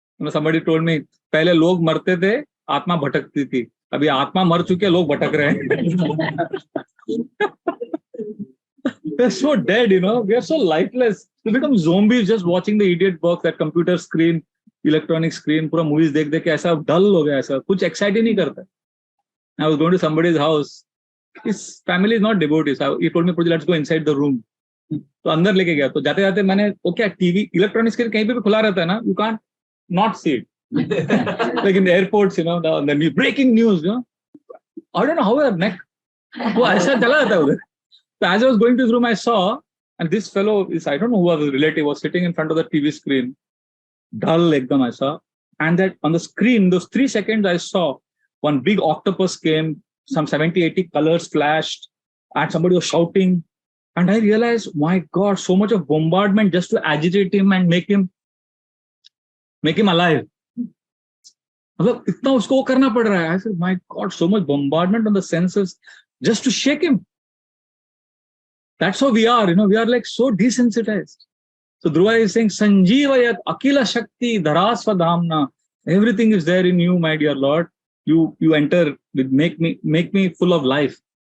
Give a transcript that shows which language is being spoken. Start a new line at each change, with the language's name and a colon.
English: Somebody told me,
Hindi: पहले लोग मरते थे, आत्मा भटकती थी. अभी आत्मा मर चुके, लोग भटक रहे हैं.
English: We're so dead, we are so lifeless. We become zombies just watching the idiot box, that computer screen, electronic screen,
Hindi: पूरा movies देख के ऐसा dull हो गया, ऐसा कुछ excite ही नहीं करता.
English: I was going to somebody's house. His family is not devotees. He told me, let's go inside the room.
Hindi: तो अंदर लेके गया. तो जाते जाते मैंने वो क्या टीवी इलेक्ट्रॉनिक स्क्रीन कहीं पे भी खुला रहता है ना,
English: you can't not see it. Like in the airports, the breaking news, I don't know how a neck.
Hindi: वो ऐसा चला जाता है उधर.
English: So as I was going to the room, I saw, and this fellow is, I don't know who was his relative, was sitting in front of the TV screen. Dull ekdam I saw. And that on the screen, those 3 seconds, I saw one big octopus came, some 70, 80 colors flashed, and somebody was shouting. And I realized, my God, so much of bombardment just to agitate him and make him alive.
Hindi: मतलब इतना उसको करना पड़ रहा है.
English: I said, my God, so much bombardment on the senses just to shake him. That's how we are, we are like so desensitized. So Dhruva is saying,
Sanskrit: Sanjivayat akila shakti dharasvadhamna.
English: Everything is there in you, my dear Lord. You enter with make me full of life.